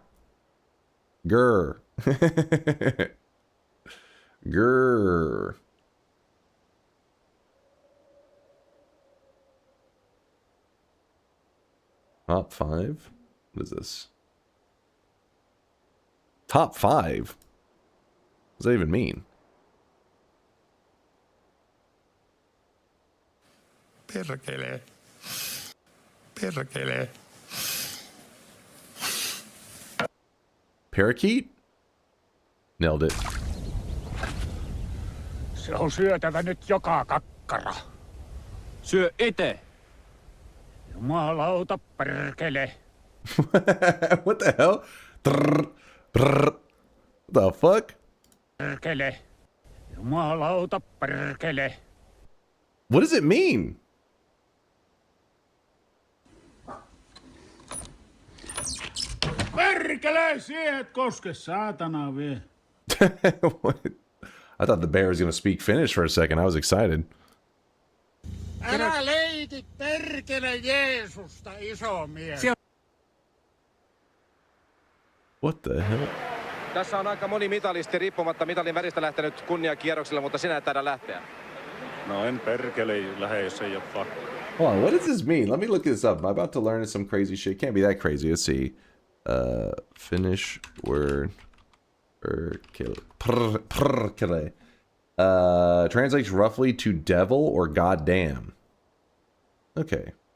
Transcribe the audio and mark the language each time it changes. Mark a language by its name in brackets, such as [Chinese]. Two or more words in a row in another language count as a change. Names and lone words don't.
[English] Grr. Grr. Top 5. What is this? Top 5. What does that even mean? [Finnish] Perkele. Perkele. [English] Parakeet? Nailed it. [Finnish] Se on syötävä nyt joka kakkara. Syö ite. Jumalauta perkele. [English] What the hell? What the fuck? [Finnish] Perkele. Jumalauta perkele. [English] What does it mean? [Finnish] Perkele, siihen koske, saatana vie. [English] What? I thought the bear was going to speak Finnish for a second. I was excited. [Finnish] Älä leikit perkele Jeesusta, iso mies. [English] What the hell? [Finnish] Tässä on aika moni mitalisti riippumatta mitalin väristä lähtenyt kunniakierroksilla, mutta sinä et taida lähteä. No en perkele lähde, jos ei oo pakko. [English] Hold on, what does this mean? Let me look this up. I'm about to learn some crazy shit. Can't be that crazy. Let's see. Finnish word. [Finnish] Perkele. [English] Translates roughly to devil or goddamn. Okay.